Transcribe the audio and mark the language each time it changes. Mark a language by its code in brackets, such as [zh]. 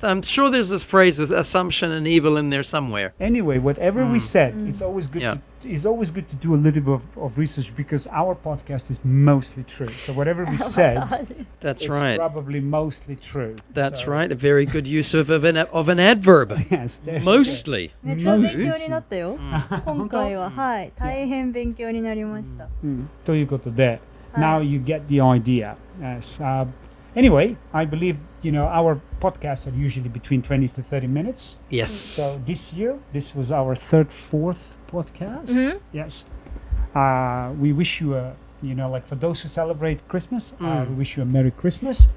[en] I'm sure there's this phrase with assumption and evil in there somewhere. anyway, whatever we said, it's always good. Yeah. It's always good to do a little bit of research because our podcast is mostly true. So whatever we said, That's it's right. probably mostly true. That's So, right. A very good use of an adverb. Yes. there's- Mostly. [ja] めっちゃ勉強になったよ。今回ははい大変勉強になりました。ということで、 [en] now you get the idea. Yes. Anyway, I believe our podcasts are usually between 20 to 30 minutes. Yes. So this year, this was our fourth podcast. Yes. We wish you like for those who celebrate Christmas, we wish you a Merry Christmas.